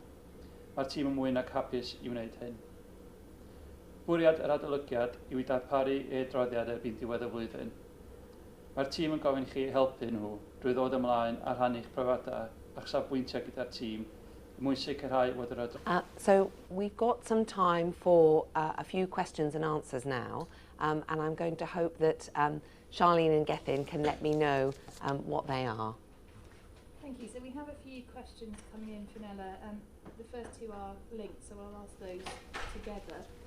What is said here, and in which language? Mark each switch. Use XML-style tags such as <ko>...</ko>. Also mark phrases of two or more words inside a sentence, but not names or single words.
<cy>Mae'r tîm yn mwy nag hapus i wneud hyn. Bwriad yr adolygiad yw i darparu ei adroddiad erbyn diwedd y flwyddyn. Mae'r tîm yn gofyn i chi helpu nhw drwy ddod ymlaen a rhannu'ch profiadau a'ch safbwyntiau gyda'r tîm mwyn sicrhau fod yr adolygiad.</cy> <en>So we've got some time for a few questions and answers now, and I'm going to hope that Charlene and Gethin can let me know what they are. Thank you. So we have a few questions coming in, Fenella. The first two are linked, so I'll ask those together.</en>